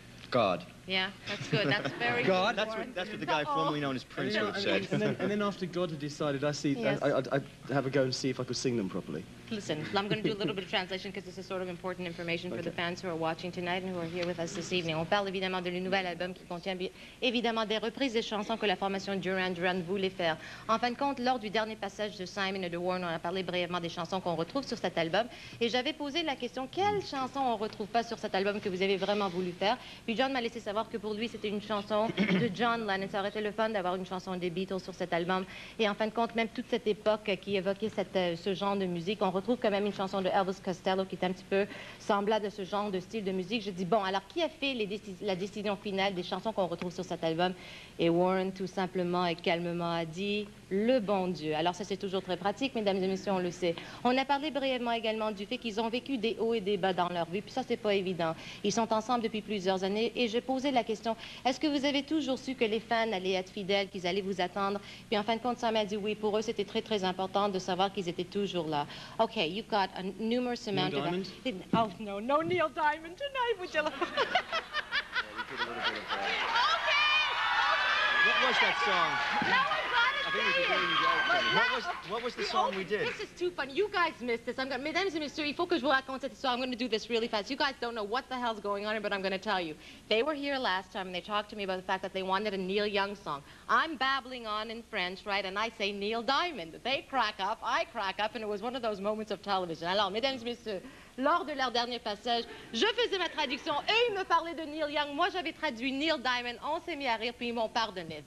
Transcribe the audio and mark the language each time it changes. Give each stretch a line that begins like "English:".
English: God. Yeah, that's good. That's very God? good. That's what the guy formerly known as Prince would have said. And then after God had decided, Yes. I'd have a go and see if I could sing them properly. Listen, I'm going to do a little bit of translation because this is sort of important information for the fans who are watching tonight and who are here with us this evening.
French: On parle évidemment de le nouvel album qui contient évidemment des reprises des chansons que la formation Duran Duran voulait faire. En fin de compte, lors du dernier passage de Simon et de Warren, on a parlé brièvement des chansons qu'on retrouve sur cet album. Et j'avais posé la question, quelles chansons on ne retrouve pas sur cet album que vous avez vraiment voulu faire? Puis John m'a laissé savoir que pour lui, c'était une chanson de John Lennon. Ça aurait été le fun d'avoir une chanson des Beatles sur cet album. Et en fin de compte, même toute cette époque qui évoquait ce genre de musique, on retrouve quand même une chanson de Elvis Costello qui est un petit peu semblable à ce genre de style de musique. Je dis, bon, alors qui a fait la décision finale des chansons qu'on retrouve sur cet album? Et Warren, tout simplement et calmement, a dit, le bon Dieu. Alors ça, c'est toujours très pratique, mesdames et messieurs, on le sait. On a parlé brièvement également du fait qu'ils ont vécu des hauts et des bas dans leur vie, puis ça, c'est pas évident. Ils sont ensemble depuis plusieurs années, et j'ai posé la question, est-ce que vous avez toujours su que les fans allaient être fidèles, qu'ils allaient vous attendre? Puis en fin de compte, ça m'a dit oui, pour eux, c'était très, très important de savoir qu'ils étaient toujours là.
English: OK, you've got a numerous amount of... Diamond? Oh, no, no Neil Diamond tonight, would you like... What was that song? Now I gotta say it. What was the song we did? This is too funny. You guys missed this.
French: Mesdames et messieurs, il faut que je vous raconte cette histoire.
English: I'm going to do this really fast. You guys don't know what the hell's going on here, but I'm going to tell you. They were here last time, and they talked to me about the fact that they wanted a Neil Young song. I'm babbling on in French, right, and I say Neil Diamond. They crack up, I crack up, and it was one of those moments of television.
French: Alors, mesdames et messieurs, lors de leur dernier passage, je faisais ma traduction. Eux, ils me parlaient de Neil Young. Moi, j'avais traduit Neil Diamond. On s'est mis à rire, puis ils m'ont pardonné.